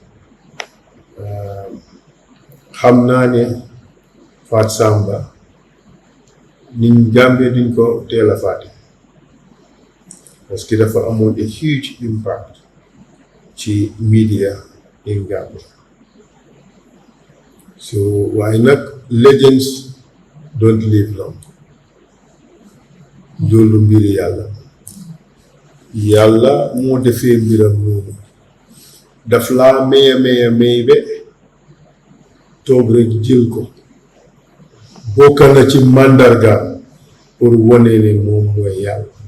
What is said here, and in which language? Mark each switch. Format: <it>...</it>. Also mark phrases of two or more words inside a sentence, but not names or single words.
<wo>xam naa ne Faat Samba niñ Gambie duñ ko teel a faate</wo> <fr>parce que</fr> <wo>dafa amoon</wo> <en>a huge impact</en> <wo>ci media in Gambia so waaye nag</wo> <en>legends don't live long</en> <wo>loolu mbiri yàlla moo defee mbiram noonu daf laa may be toog rek jël ko bokk na ci màndarga pour wone ne moom mooy yàlla</wo>